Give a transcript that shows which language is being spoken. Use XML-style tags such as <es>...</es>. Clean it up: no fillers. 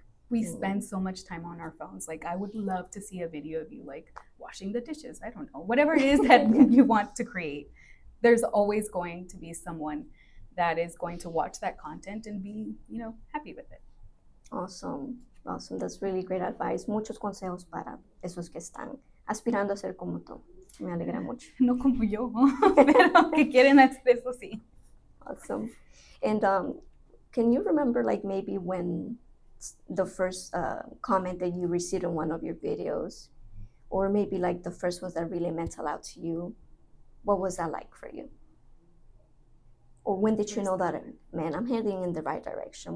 <en>We spend so much time on our phones. Like, I would love to see a video of you like washing the dishes. I don't know, whatever it is that you want to create. There's always going to be someone that is going to watch that content and be, happy with it. Awesome. Awesome, that's really great advice.</en> <es>Muchos consejos para esos que están aspirando a ser como tú. Me alegra mucho. No como yo, pero que quieren hacer eso, sí.</es> <en>Awesome. And can you remember, like, maybe when the first comment that you received on one of your videos, or maybe like the first ones that really meant a lot to you? What was that like for you? Or when did you know that, man, I'm heading in the right direction?</en>